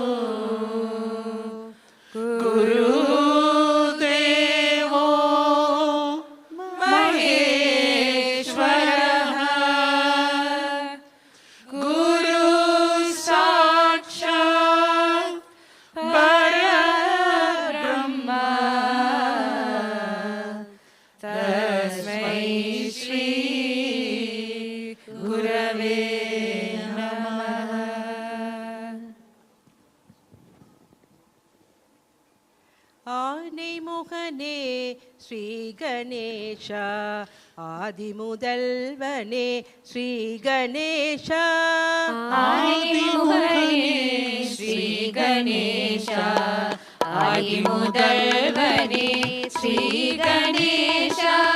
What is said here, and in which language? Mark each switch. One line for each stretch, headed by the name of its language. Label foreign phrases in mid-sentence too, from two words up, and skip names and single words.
Sanskrit: गुरुदेवो महेश्वरः गुरुसाक्षात् परब्रह्म तस्मै श्री गुरवे नमः।
Tamil: ஆனைமுகனே ஸ்ரீ கணேஷா ஆதிமுதல்வனே ஸ்ரீ கணேஷா ஆதிமுகனே ஸ்ரீ கணேஷா ஆதிமுதல்வனே ஸ்ரீ கணேஷா